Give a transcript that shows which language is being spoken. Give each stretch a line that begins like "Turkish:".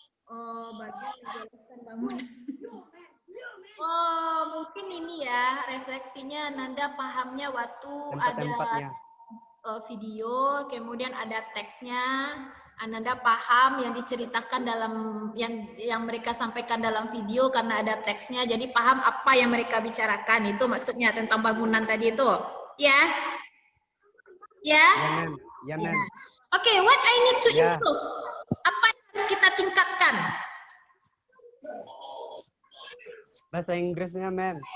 Indonesian: Oh, bagian menjelaskan bangunan. Oh, mungkin ini ya refleksinya Nanda pahamnya waktu ada video, kemudian ada teksnya. Ananda paham yang diceritakan dalam yang mereka sampaikan dalam video karena ada teksnya, jadi paham apa yang mereka bicarakan. Itu maksudnya tentang bangunan tadi itu, ya? Ya? Ya, ma'am.
English: Oke, what I need to improve?
Indonesian: Apa yang harus kita tingkatkan? Bahasa Inggrisnya, ma'am.